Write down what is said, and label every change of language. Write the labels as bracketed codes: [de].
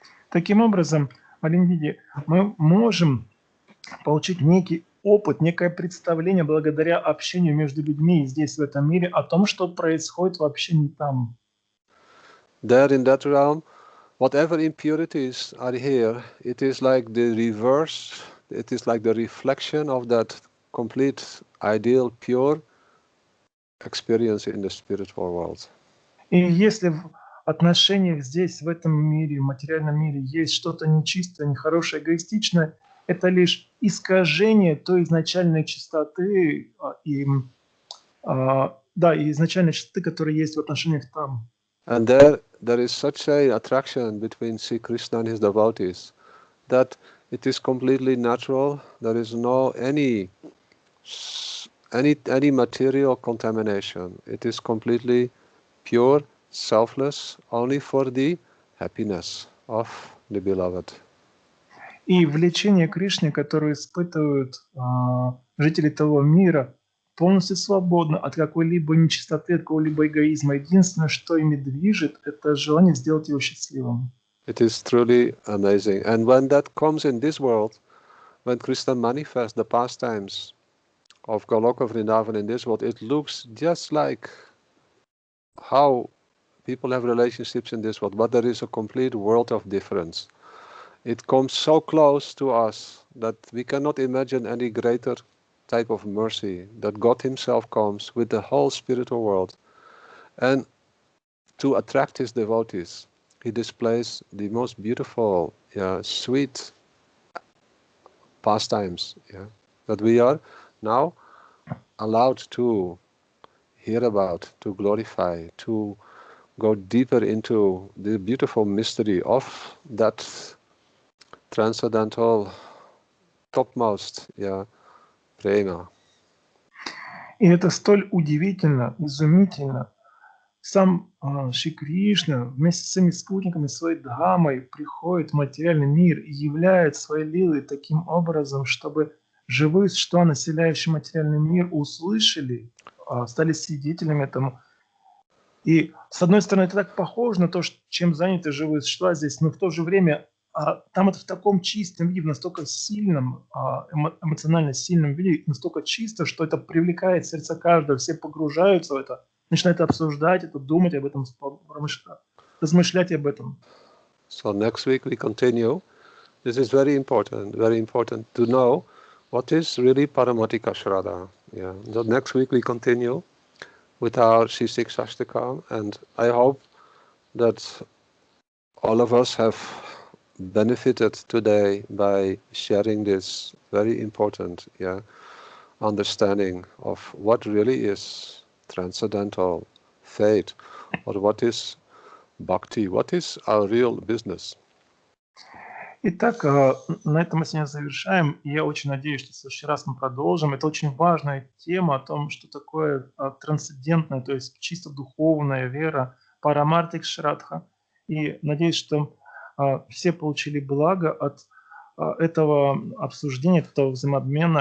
[ru] Таким образом, Малиндиди, мы можем получить некий опыт, некое представление благодаря общению между людьми здесь, в этом мире, о том, что происходит вообще не там. [en] There in that realm, whatever impurities are here, it is like the reverse, it is like the reflection of that complete, ideal, pure experience in the spiritual world. [ru] И если в отношениях здесь, в этом мире, в материальном мире, есть что-то нечистое, нехорошее, эгоистичное, это лишь искажение той изначальной чистоты и изначальной чистоты, которая есть в отношениях там. [en] And there is such a attraction between Sri Krishna and his devotees that it is completely natural. There is no any material contamination. It is completely pure, selfless, only for the happiness of the beloved. [ru] И влечение к Кришне, которое испытывают жители того мира, полностью свободно от какой-либо нечистоты, от какого-либо эгоизма. Единственное, что ими движет, это желание сделать его счастливым. [en] It is truly amazing. And when that comes in this world, when Krishna manifests the pastimes of Goloka Vrindavan in this world, it looks just like how people have relationships in this world, but there is a complete world of difference. It comes so close to us that we cannot imagine any greater type of mercy that God himself comes with the whole spiritual world. And to attract his devotees, he displays the most beautiful, sweet pastimes that we are now allowed to hear about, to glorify, to go deeper into the beautiful mystery of that transcendental, topmost, prema. [ru] И это столь удивительно, изумительно. Сам Шри Кришна вместе с своими спутниками, своей дхамой приходит в материальный мир и являет свои лилы таким образом, чтобы живые существа, населяющие материальный мир, услышали, стали свидетелями этому. И, с одной стороны, это так похоже на то, чем заняты живые существа здесь, но в то же время там это в таком чистом виде, настолько сильном, эмоционально сильном виде, настолько чисто, что это привлекает сердце каждого, все погружаются в это, начинают обсуждать это, думать об этом, размышлять об этом. [en] So next week we continue. This is very important to know what is really Paramatika Shraddha. Yeah. So next week we continue with our Shikshashtaka, and I hope that all of us have benefited today by sharing this very important understanding of what really is transcendental faith, or what is bhakti, what is our real business. [ru] Итак, на этом мы сегодня завершаем. И я очень надеюсь, что в следующий раз мы продолжим. Это очень важная тема о том, что такое трансцендентная, то есть чисто духовная вера, парамартик шрадха. И надеюсь, что все получили благо от этого обсуждения, от этого взаимообмена.